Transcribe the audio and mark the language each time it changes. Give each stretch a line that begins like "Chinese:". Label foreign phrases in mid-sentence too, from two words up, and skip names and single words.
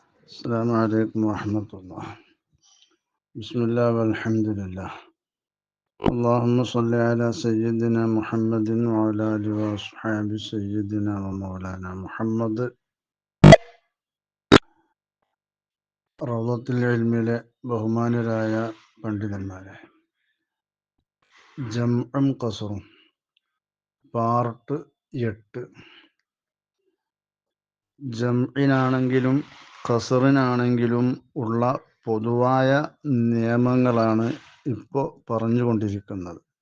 Arabic: السلام عليكم ورحمة الله. بسم الله والحمد لله. اللهم صل على سيدنا محمد وعلى آله وأصحاب سيدنا ومولانا محمد.
Malayalam: റൗളത്തുൽ ഇൽമിലെ ബഹുമാനരായ പണ്ഡിതന്മാരെ, ജംഉം ഖസ്റും പാർട്ട് 8. ജംഇനാണെങ്കിലും ഖസ്റിനാണെങ്കിലും ഉള്ള പൊതുവായ നിയമങ്ങളാണ് ഇപ്പോൾ പറഞ്ഞുകൊണ്ടിരിക്കുന്നത്.